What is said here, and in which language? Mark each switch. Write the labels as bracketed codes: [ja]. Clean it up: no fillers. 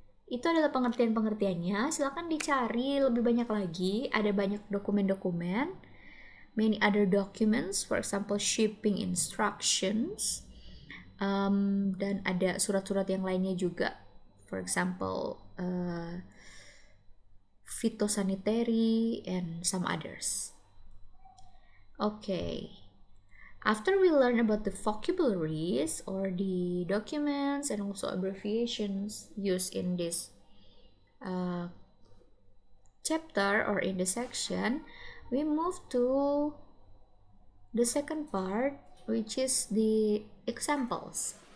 [id] Itu adalah pengertian-pengertiannya. Silakan dicari lebih banyak lagi. Ada banyak dokumen-dokumen. [en] Many other documents, for example, shipping instructions. [id] Dan ada surat-surat yang lainnya juga. [en] For example, phytosanitary and some others. Okay. After we learn about the vocabularies or the documents and also abbreviations used in this chapter or in the section, we move to the second part, which is the examples.